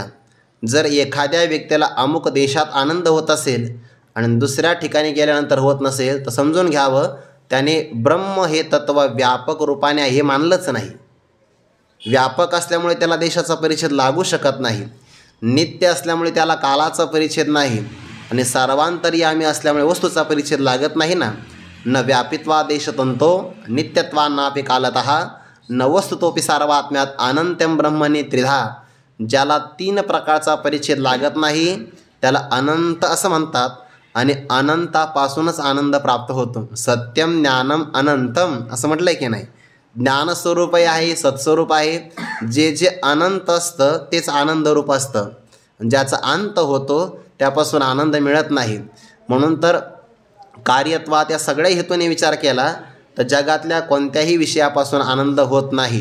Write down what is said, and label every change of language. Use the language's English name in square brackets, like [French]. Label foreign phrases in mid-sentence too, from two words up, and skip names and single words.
[Marathi] जर एखाद्या व्यक्तीला अमुक देशात आनंद होत असेल आणि दुसऱ्या ठिकाणी गेल्यानंतर होत नसेल तर समजून घ्यावं त्याने ब्रह्म हे तत्व व्यापक रूपाने हे मानलंच नाही. व्यापक असल्यामुळे त्याला देशाचा परिच्छेद लागू शकत नाही, नित्य असल्यामुळे त्याला कालाचा परिच्छेद नाही, आणि सर्वांतर्यामी असल्यामुळे वस्तूचा परिच्छेद लागत नाही ना. [Sanskrit] न व्यापित्वा देशतंतो नित्यत्वान्नापि कालतः, न वस्तुतोपि सर्वात्म्यात अनंत्यम ब्रह्मणी त्रिधा. [Marathi] ज्याला 3 प्रकारचा परिच्छेद लागत नाही त्याला अनंत असं म्हणतात, आणि अनंतापासूनच आनंद प्राप्त होतो. [Sanskrit] सत्यम ज्ञानम अनंतम [Marathi] असं म्हटलं आहे की नाही. ज्ञानस्वरूपही आहे, सत्स्वरूप आहे. जे जे अनंत असतं तेच आनंदरूप असतं. ज्याचा अंत होतो त्यापासून आनंद मिळत नाही. म्हणून तर कार्यत्वात या सगळ्या हेतूने विचार केला तर जगातल्या कोणत्याही विषयापासून आनंद होत नाही.